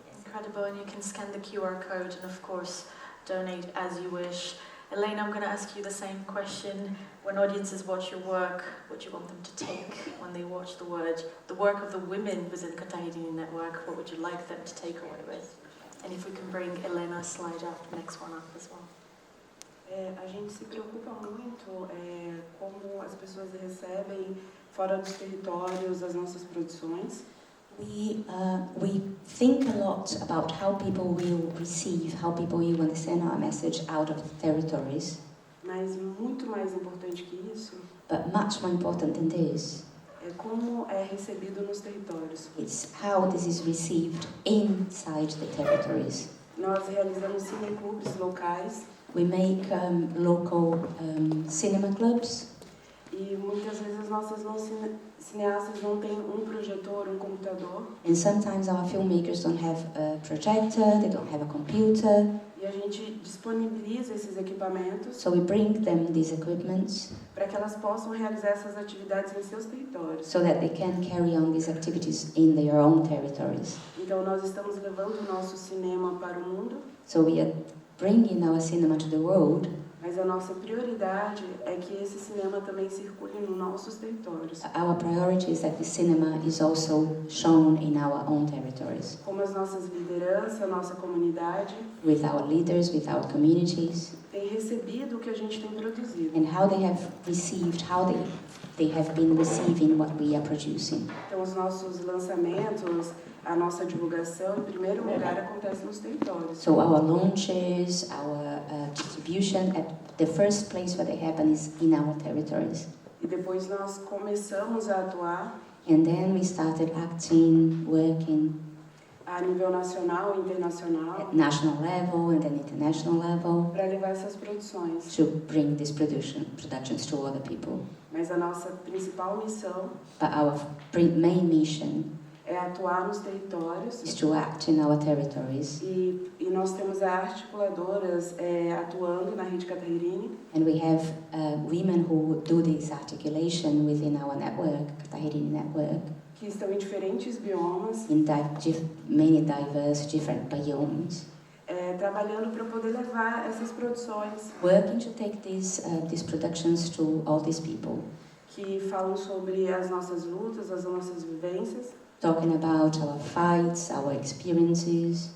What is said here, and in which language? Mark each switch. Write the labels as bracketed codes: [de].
[en] Incredible, and you can scan the QR code and of course donate as you wish. Elaine, I'm going to ask you the same question. When audiences watch your work, what do you want them to take when they watch the work of the women within Katahidini Network? What would you like them to take away with? And if we can bring Elena's slide up, next one up as well. [pt] A gente se preocupa muito como as pessoas recebem fora dos territórios as nossas produções. [en] We think a lot about how people will receive, how people will understand our message out of the territories. [pt] Mas muito mais importante que isso, [en] but much more important than this, [pt] é como é recebido nos territórios. [en] It's how this is received inside the territories. [pt] Nós realizamos cineclubes locais. [en] We make local cinema clubs. [pt] E muitas vezes as nossas cineastas não têm projetor, computador. [en] And sometimes our filmmakers don't have a projector, they don't have a computer. [pt] E a gente disponibiliza esses equipamentos. [en] So we bring them these equipments. [pt] Para que elas possam realizar essas atividades em seus territórios. [en] So that they can carry on these activities in their own territories. [pt] Então nós estamos levando o nosso cinema para o mundo. [en] So we are bringing our cinema to the world. [pt] Mas a nossa prioridade é que esse cinema também circule nos nossos territórios. [en] Our priority is that the cinema is also shown in our own territories. [pt] Como as nossas lideranças, a nossa comunidade, [en] with our leaders, with our communities, [pt] tem recebido o que a gente tem produzido. [en] And how they have received, how they have been receiving what we are producing. [pt] Então os nossos lançamentos, a nossa divulgação, em primeiro lugar, acontece nos territórios. [en] So our launches, our distribution, at the first place where they happen is in our territories. [pt] E depois nós começamos a atuar. [en] And then we started acting, working. [pt] A nível nacional e internacional. [en] At national level and then international level. [pt] Para levar essas produções. [en] To bring these productions to other people. [pt] Mas a nossa principal missão. [en] But our main mission. [pt] É atuar nos territórios. [en] Is to act in our territories. [pt] E nós temos articuladoras atuando na Rede Katahidini. [en] And we have women who do this articulation within our network, Katahidini Network. [pt] Que estão em diferentes biomas. [en] In many diverse, different biomes. [pt] Trabalhando para poder levar essas produções. [en] Working to take these productions to all these people. [pt] Que falam sobre as nossas lutas, as nossas vivências. [en] Talking about our fights, our experiences.